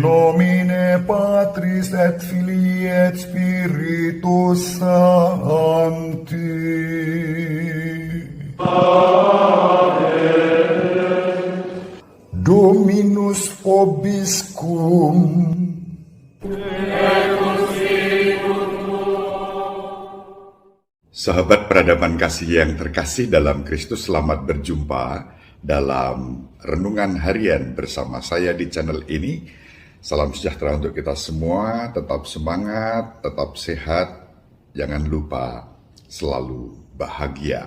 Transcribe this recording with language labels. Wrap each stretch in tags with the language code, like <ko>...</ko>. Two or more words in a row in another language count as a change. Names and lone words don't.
<la>Nomine Patris et Filii et Spiritus Sancti. Dominus vobiscum.</la> <id>Sahabat peradaban kasih yang terkasih dalam Kristus, selamat berjumpa dalam renungan harian bersama saya di channel ini. Salam sejahtera untuk kita semua, tetap semangat, tetap sehat, jangan lupa selalu bahagia.</id>